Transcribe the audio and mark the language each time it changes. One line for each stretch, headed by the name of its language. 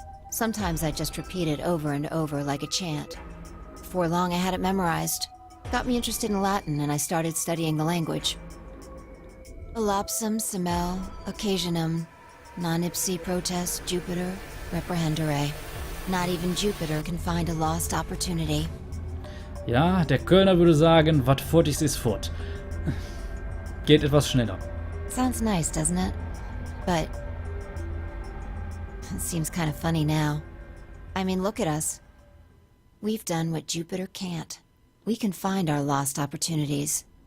English: Sometimes I'd just repeat it over and over like a chant. Before long, I had it memorized. Got me interested in Latin, and I started studying the language.
Latin: Elapsum semel occasionum non ipsi protest Jupiter reprehendere.
English: Not even Jupiter can find a lost opportunity.
German: Ja, der Kölner würde sagen,
Colognian: wat fort ist fort.
German: Geht etwas schneller.
English: Sounds nice, doesn't it? But it seems kind of funny now. I mean, look at us. We've done what Jupiter can't. We can find our lost opportunities.